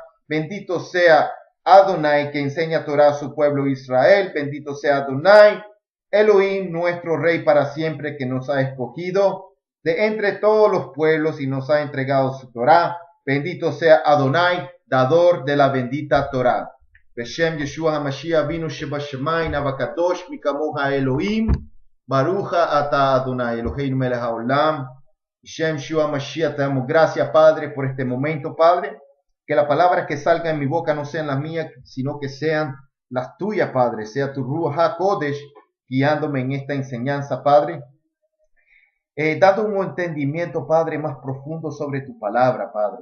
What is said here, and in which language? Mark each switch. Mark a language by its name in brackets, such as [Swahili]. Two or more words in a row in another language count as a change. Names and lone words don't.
[Spanish] Bendito sea Adonai, que enseña Torah a su pueblo Israel. Bendito sea Adonai, Elohim, nuestro Rey para siempre, que nos ha escogido de entre todos los pueblos y nos ha entregado su Torah. Bendito sea Adonai, dador de la bendita Torah. [Hebrew] בשם ישוע המשיח אבינו שבשמים אב הקדוש מי כמוך אלוהים. ברוך אתה אדוני אלוהינו מלך העולם. בשם ישוע המשיח, [Spanish] te damos gracias, Padre, por este momento, Padre. Que las palabras que salgan en mi boca no sean las mías, sino que sean las tuyas, Padre. Sea tu [Hebrew] רוח הקודש [Spanish] guiándome en esta enseñanza, Padre. Dando un entendimiento, Padre, más profundo sobre tu palabra, Padre.